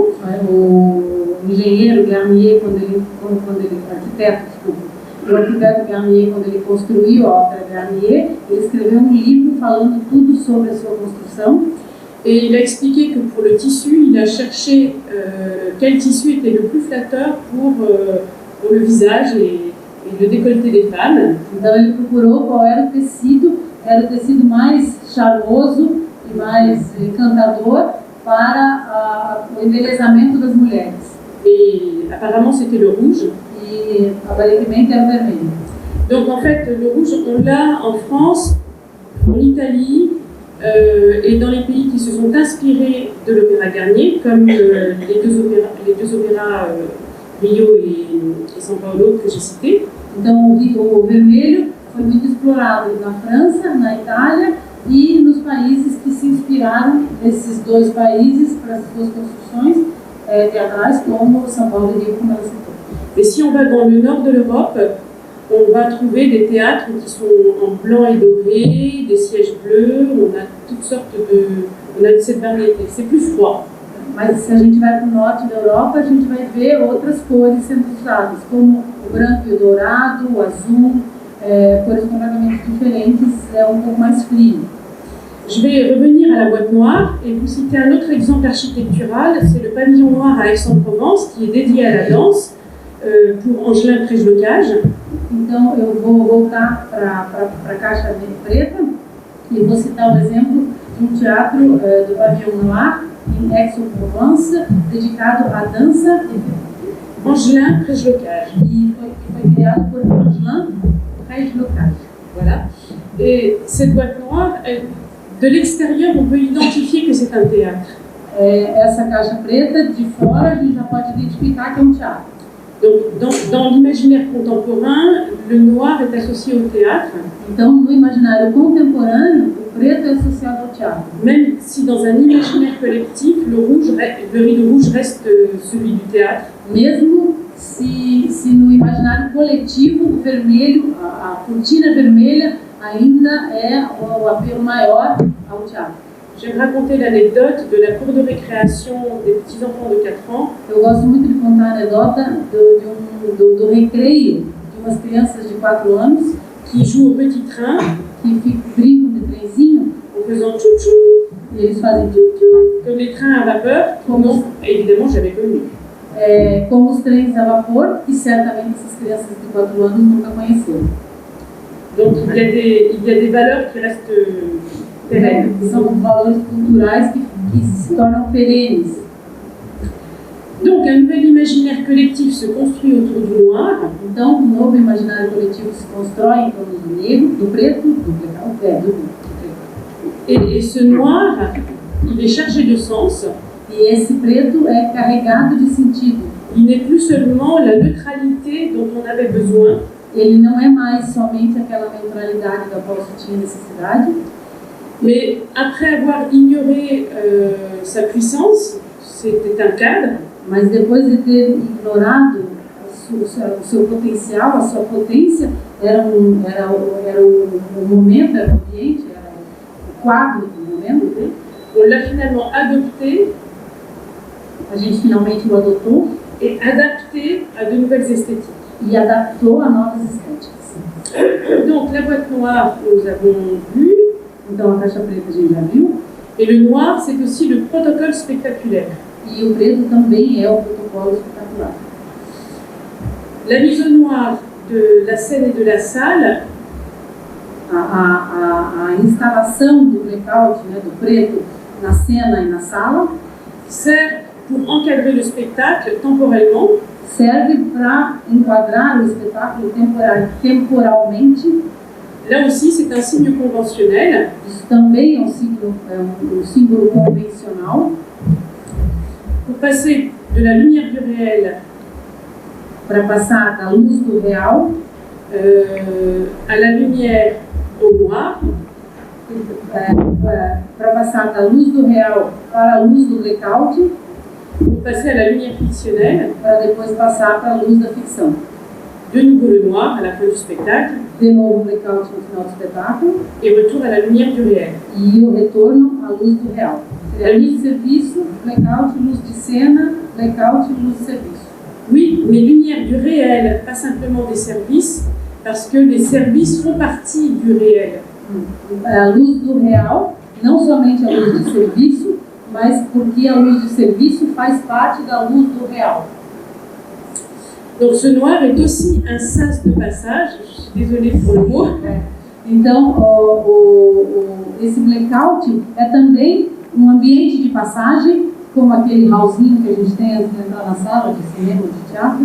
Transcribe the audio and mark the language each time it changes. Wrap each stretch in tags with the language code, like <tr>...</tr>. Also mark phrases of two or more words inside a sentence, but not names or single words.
<pt>O engenheiro Garnier, o arquiteto Garnier, quando ele construiu a Ópera Garnier, ele escreveu um livro falando tudo sobre a sua construção.</pt> <fr>Et il a expliqué que pour le tissu, il a cherché quel tissu était le plus flatteur pour le visage et le décolleté des femmes.</fr> <pt>Então ele procurou qual era o tecido mais charmoso e mais encantador para o embelezamento das mulheres.</pt> <fr>Et apparemment, c'était le rouge.</fr> <pt>E aparentemente era o vermelho.</pt> <fr>Donc en fait, le rouge, on l'a en France, en Italie et dans les pays qui se sont inspirés de l'opéra Garnier, comme les deux opéras Rio et São Paulo que j'ai cités.</fr> <pt>Então o vermelho foi muito explorado na França, na Itália e nos países que se inspiraram desses dois países para essas duas construções teatrais, como São Paulo e Rio, como ela citou.</pt> <fr>Et si on va dans le nord de l'Europe, on va trouver des théâtres qui sont en blanc et doré, des sièges bleus, on a toutes sortes on a cette variété. C'est plus froid.</fr> <pt>Mas se a gente vai para o norte da Europa, a gente vai ver outras cores sendo usadas, como o branco e o dourado, o azul, cores completamente diferentes, pouco mais frio.</pt> <fr>Je vais revenir à la boîte noire et vous citer un autre exemple architectural, c'est le pavillon noir à Aix-en-Provence qui est dédié à la danse pour Angelin Prejlocage.</fr> <pt>Então eu vou voltar para a caixa preta e vou citar o exemplo de um teatro do pavillon noir em Aix-en-Provence, dedicado à dança e Angelin Prejlocage. E foi criado por Angelin Prejlocage.</pt> <fr>Voilà. Et cette boîte noire, de l'extérieur, on peut identifier que c'est un théâtre.</fr> <pt>Essa caixa preta, de fora, a gente já pode identificar que é um teatro.</pt> <fr>Donc, dans l'imaginaire contemporain, le noir est associé au théâtre.</fr> <pt>Então, no imaginário contemporâneo, o preto é associado ao teatro.</pt> <fr>Même si dans un imaginaire collectif, le rideau rouge reste celui du théâtre.</fr> <pt>Mesmo se no imaginário coletivo, o vermelho, a cortina vermelha, ainda é o apelo maior ao teatro.</pt> <fr>J'aime raconter l'anecdote de la cour de récréation des petits-enfants de 4 ans.</fr> <pt>Eu gosto muito de contar a anedota do recreio de umas crianças de 4 anos</pt> <fr>qui jouent au petit train,</fr> <pt>que brincam de trenzinho</pt> <fr>en faisant tchou-tchou.</fr> <pt>E eles fazem tchou-tchou.</pt> <fr>Comme les trains à vapeur, donc évidemment j'avais connu.</fr> <pt>Como os trens a vapor, que certamente essas crianças de 4 anos nunca conheceram.</pt> <fr>Donc il y a des valeurs qui restent pérennes.</fr> <pt>São valores culturais que se tornam perenes.</pt> <fr>Donc un nouvel imaginaire collectif se construit autour du noir.</fr> <pt>Então, novo imaginário coletivo se constrói em torno do negro, do preto, do preto.</pt> <fr>Et ce noir, il est chargé de sens.</fr> <pt>E esse preto é carregado de sentido.</pt> <fr>Il n'est plus seulement la neutralité dont on avait besoin.</fr> <pt>Ele não é mais somente aquela neutralidade da qual se tinha necessidade.</pt> <fr>Mais après avoir ignoré sa puissance, c'était un cadre.</fr> <pt>Mas depois de ter ignorado o seu potencial, a sua potência, era o momento, era o ambiente, era o quadro do momento.</pt> <fr>On l'a finalement adopté.</fr> <pt>A gente finalmente o adotou.</pt> <fr>Et adapté à de nouvelles esthétiques.</fr> <pt>E adaptou a novas estéticas.</pt> <fr>Donc la boîte noire, nous avons vu.</fr> <pt>Então a caixa preta a gente já viu.</pt> <fr>Et le noir, c'est aussi le protocole spectaculaire.</fr> <pt>E o preto também é o protocolo espetacular.</pt> <fr>La mise au noir de la scène et de la salle.</fr> <pt>A instalação do blackout, né, do preto, na cena e na sala,</pt> <fr>sert pour encadrer le spectacle temporellement.</fr> <pt>Serve para enquadrar o espetáculo temporalmente.</pt> <fr>Là aussi, c'est un signe conventionnel.</fr> <pt>Isso também é um símbolo convencional.</pt> <fr>Pour passer de la lumière du réel,</fr> <pt>para passar da luz do real</pt> <fr>à la lumière au noir,</fr> <pt>para passar da luz do real para a luz do blackout,</pt> <fr>pour passer à la lumière fictionnelle,</fr> <pt>para depois passar para a luz da ficção.</pt> <fr>De nouveau le noir à la fin du spectacle.</fr> <pt>De novo o blackout no final do espetáculo.</pt> <fr>Et retour à la lumière du réel.</fr> <pt>E o retorno à luz do real. Seria luz de serviço, blackout, luz de cena, blackout, luz de serviço.</pt> <fr>Oui, mais lumière du réel, pas simplement des services, parce que les services font partie du réel.</fr> <pt>A luz do real, não somente a luz de serviço, mas porque a luz de serviço faz parte da luz do real.</pt> <fr>Donc ce noir est aussi un sas de passage, je suis désolée pour le mot.</fr> <pt>Então, esse blackout é também um ambiente de passagem, como aquele hallzinho que a gente tem antes de entrar na sala de cinema ou de teatro.</pt>